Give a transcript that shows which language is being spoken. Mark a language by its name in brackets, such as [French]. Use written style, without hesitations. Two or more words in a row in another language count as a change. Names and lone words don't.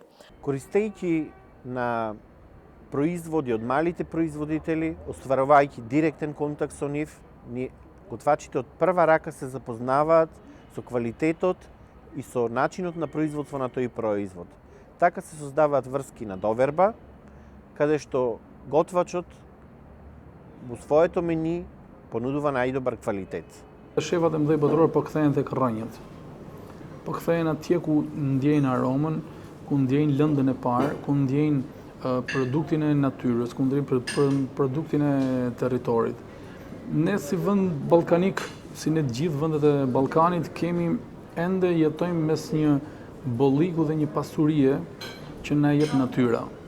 [Macedonian] Користејќи на производи од малите производители, остварувајќи директен контакт со нив, готвачите од прва рака се запознаваат со квалитетот и со начинот на производство на тој производ. Така се создаваат врски на доверба, каде што готвачот во своето мени понудува најдобар квалитет. [Albanian] Shefat e mëdhej botëror po kthehen tek rrënjët. Po kthehen atje ku ndjejnë aromën, ku ndjejnë lëndën e parë, ku ndjejnë produktin e natyrës, ku ndjejnë produktin e territorit. Ne si vend ballkanik, si ne të gjithë vendet e Ballkanit, kemi ende jetojmë mes një bolliku dhe një pasurie që na jep natyra.